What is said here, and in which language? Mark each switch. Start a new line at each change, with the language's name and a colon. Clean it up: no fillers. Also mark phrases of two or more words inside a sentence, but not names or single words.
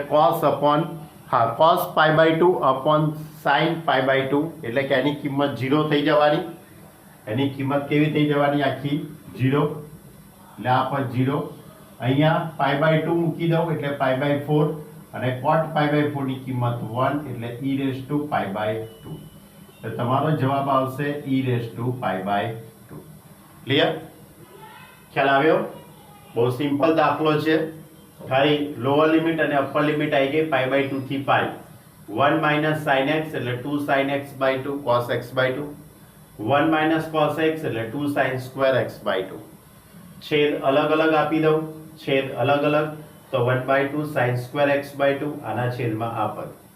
English: cos π/2 upon sin π/2
Gujarati: એટલે કે એની કિંમત 0 થઈ જવાની એની કિંમત કેવી થઈ જવાની આખી 0 એટલે આ પર 0 અહીંયા π/2 મૂકી દઉં એટલે π/4 અને cot π/4 ની કિંમત 1 એટલે
English: e raised to π/2
Gujarati: તો તમારો જવાબ આવશે
English: e raised to π/2
Gujarati: ક્લિયર ખ્યાલ આવ્યો બહુ સિમ્પલ દાખલો છે ખાલી
English: lower limit
Gujarati: અને
English: upper limit
Gujarati: આવી ગઈ π/2 થી π
English: 1 minus sin x
Gujarati: એટલે
English: 2 sin x/2 cos x/2 1 minus cos x
Gujarati: એટલે
English: 2 sin square x/2
Gujarati: છેદ અલગ અલગ આપી દઉં છેદ અલગ અલગ તો
English: 1/2 sin square x/2
Gujarati: આના છેદમાં આ પદ